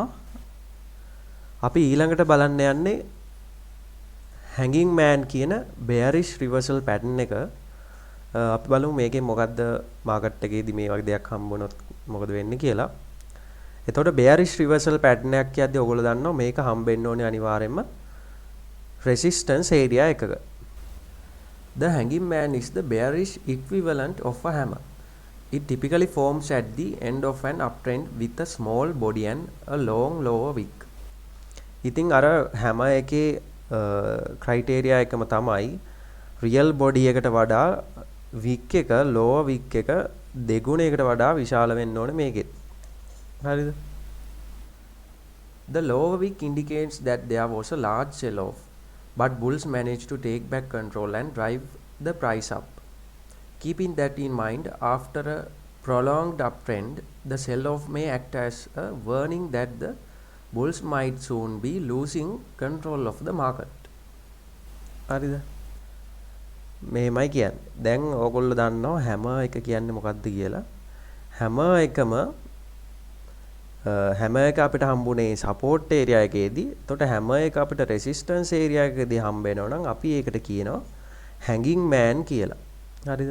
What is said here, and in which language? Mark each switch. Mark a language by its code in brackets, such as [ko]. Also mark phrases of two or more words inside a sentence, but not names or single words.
[si] අපි ඊළඟට බලන්න යන්නේ [en] hanging man [si] කියන [en] bearish reversal pattern [si] එක. අපි බලමු මේකේ මොකද්ද මාකට් එකේදී මේ වගේ දෙයක් හම්බුනොත් මොකද වෙන්නේ කියලා. එතකොට [en] bearish reversal pattern [si] එකක් කියද්දී ඔයගොල්ලෝ දන්නවා මේක හම්බෙන්න ඕනේ අනිවාර්යයෙන්ම [en] resistance area [si] එකක. [en] The hanging man is the bearish equivalent of a hammer. It typically forms at the end of an uptrend with a small body and a long lower wick. [si] ඉතින් අර hammer එකේ criteria එකම තමයි [en] real body [si] එකට වඩා wick එක [en] lower wick [si] එක දෙගුණයකට වඩා විශාල වෙන්න ඕනේ මේකෙත්. හරිද? [en] The lower wick indicates that there was a large sell-off, but bulls managed to take back control and drive the price up. Keeping that in mind, after a prolonged uptrend, the sell-off may act as a warning that the bulls might soon be losing control of the market. [si] හරිද? මේමයි කියන්නේ. දැන් ඕගොල්ලෝ දන්නවා හැමර් එක කියන්නේ මොකක්ද කියලා. හැමර් එකම හැමර් එක අපිට හම්බුනේ [en] support area [si] එකේදී. එතකොට හැමර් එක අපිට [en] resistance area [si] එකකදී හම්බ වෙනවා නම් අපි ඒකට කියනවා [en] hanging man [si] කියලා. හරිද?